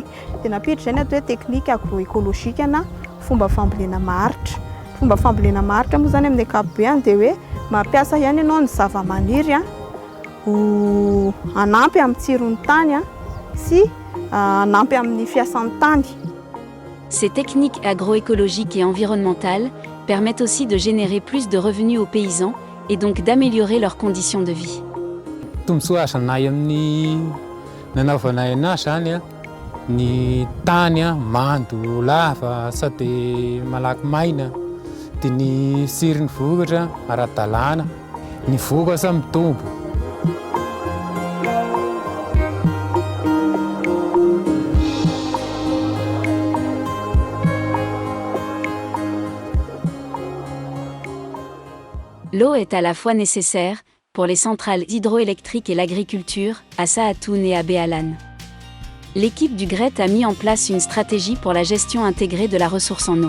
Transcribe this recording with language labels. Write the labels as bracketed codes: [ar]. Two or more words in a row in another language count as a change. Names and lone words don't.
[mg] Dia nampiditra izay ny atao hoe teknika agroekôlôzika na fomba fambolena maharitra. Fomba fambolena maharitra moa zany amin'ny ankapobeny dia hoe mampiasa ihany ianao ny zava-maniry ho anampy amin'ny tsiron'ny tany sy anampy amin'ny fiasan'ny tany. [fr] Ces techniques agroécologiques et environnementales permettent aussi de générer plus de revenus aux paysans et donc d'améliorer leurs conditions de vie. [mg] Tombontsoa azonay amin'ny nanaovanay anazy zany ny tany mando lava sady malaky maina, dia ny tsiron'ny vokatra ara-dalàna, ny vokatra mitombo. [fr] L'eau est à la fois nécessaire pour les centrales hydroélectriques et l'agriculture à Saatoun et à Bealan. L'équipe du GRET a mis en place une stratégie pour la gestion intégrée de la ressource en eau.